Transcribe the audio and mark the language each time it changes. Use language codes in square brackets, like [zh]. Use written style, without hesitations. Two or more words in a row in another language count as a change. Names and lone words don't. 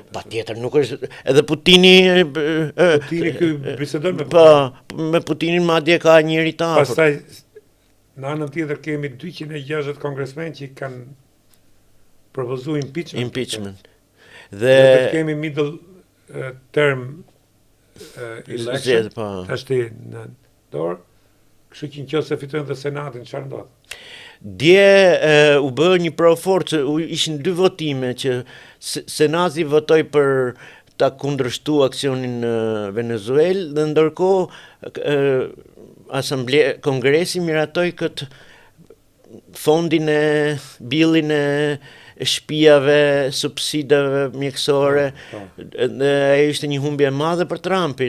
[sq] Patjetër, nuk është edhe Putini ky bisedon me me Putinin madje ka njëri të hapur. Pastaj në anën tjetër kemi 260 kongresmen që kanë propozuar impeachment. Dhe [en] kemi middle term election, [sq] është në dorë, kështu që nëse fitojnë dhe Senatin, çfarë ndodh? Dje u bë një proforcë, ishin 2 votime që Senati votoi për ta kundërshtuar aksionin në Venezuelë, dhe ndërkohë Kongresi miratoi këtë fondin billin e shtëpiave, subsidave mjekësore, dhe ajo ishte një humbje e madhe për Trumpin.